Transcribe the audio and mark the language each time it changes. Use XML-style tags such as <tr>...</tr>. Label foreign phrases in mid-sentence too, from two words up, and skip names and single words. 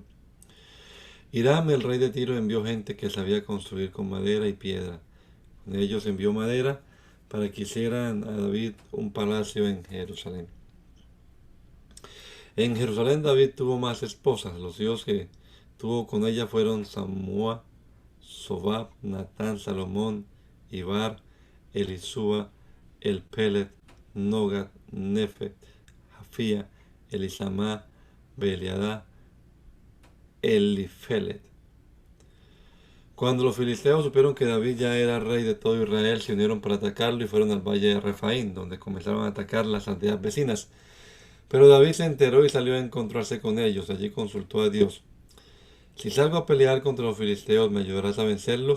<es>Hiram, el rey de Tiro, envió gente que sabía construir con madera y piedra. Con ellos envió madera para que hicieran a David un palacio en Jerusalén. En Jerusalén David tuvo más esposas. Los hijos que tuvo con ella fueron Samúa, Sobab, Natán, Salomón, Ibar, Elisúa, Elpelet, Nogat, Nefet, Jafía, Elisamá, Beliadá, Elifelet. Cuando los filisteos supieron que David ya era rey de todo Israel, se unieron para atacarlo y fueron al valle de Refaín, donde comenzaron a atacar las aldeas vecinas. Pero David se enteró y salió a encontrarse con ellos. Allí consultó a Dios. Si salgo a pelear contra los filisteos, ¿me ayudarás a vencerlos?</es>